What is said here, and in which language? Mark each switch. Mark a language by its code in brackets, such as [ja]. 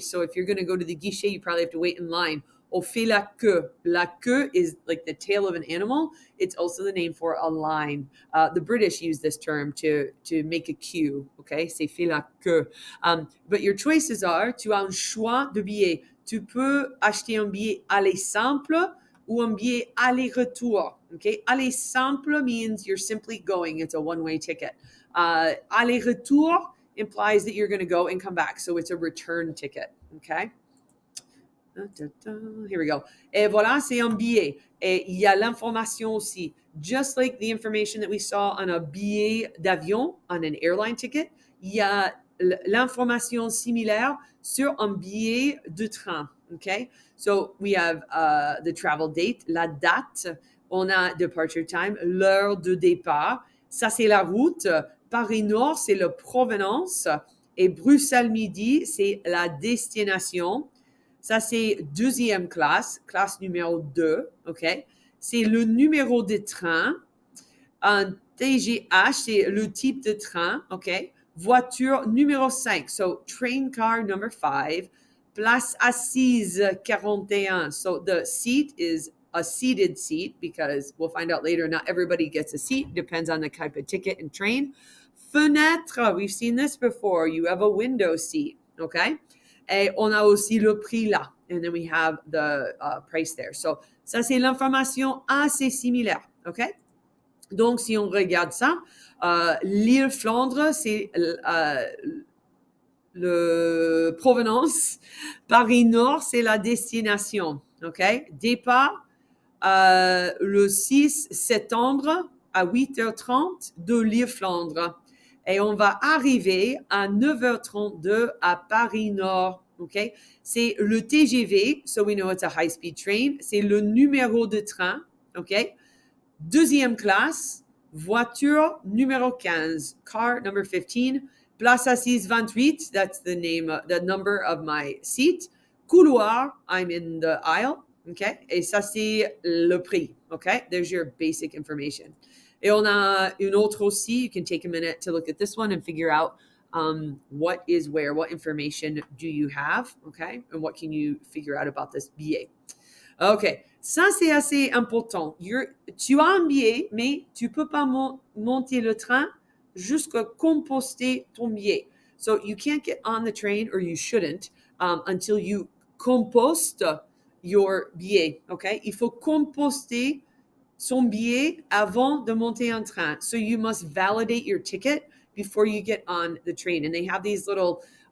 [en] So if you're going to go to the guichet, you probably have to wait in line. [fr] On fait la queue. [en] La queue is like the tail of an animal. It's also the name for a line. The British use this term to make a queue. [fr] Okay? C'est fait la queue. [en] But your choices are, [fr] tu as un choix de billets. Tu peux acheter un billet aller simple ou un billet aller-retour. Okay? [en] Aller simple means you're simply going. It's a one-way ticket. Aller-retour implies that you're going to go and come back. So it's a return ticket. Okay? Here we go. [fr] Et voilà, c'est un billet. Et il y a l'information aussi. [en] Just like the information that we saw on a billet d'avion, on an airline ticket, [fr] il y a l'information similaire sur un billet de train. [en] Okay? So we have the travel date, la date. [fr] On a [en] departure time, [fr] l'heure de départ. Ça, c'est la route. Paris Nord, c'est la provenance. Et Bruxelles Midi, c'est la destination. Ça, c'est deuxième classe numéro 2, OK? C'est le numéro de train. Un TGH, c'est le type de train, OK? [en] Voiture numéro 5, so train car number 5. [fr] Place assise 41. [en] So the seat is a seated seat because we'll find out later not everybody gets a seat. Depends on the type of ticket and train. Fenêtre, we've seen this before. You have a window seat, okay? [fr] Et on a aussi le prix là. [en] And then we have the price there. [fr] So ça, c'est l'information assez similaire, okay? Donc, si on regarde ça, l'île Flandre, c'est le provenance. Paris Nord, c'est la destination. OK? Départ le 6 septembre à 8h30 de l'île Flandre. Et on va arriver à 9h32 à Paris Nord. OK? C'est le TGV, [en] so we know it's a high-speed train. [fr] C'est le numéro de train. OK? Deuxième classe, voiture numéro 15, [en] car number 15. Place assise 28, that's the name, the number of my seat. Couloir, I'm in the aisle, okay? [fr] Et ça, c'est le prix, [en] okay? There's your basic information. [fr] Et on a une autre aussi. [en] You can take a minute to look at this one and figure out what is where, what information do you have, okay? And what can you figure out about this billet. OK. [fr] Ça, c'est assez important. Tu as un billet, mais tu peux pas monter le train jusqu'à composter ton billet. [en] So you can't get on the train, or you shouldn't, until you compost your billet. OK? [fr] Il faut composter son billet avant de monter un train. [en] So you must validate your ticket before you get on the train. And they have these little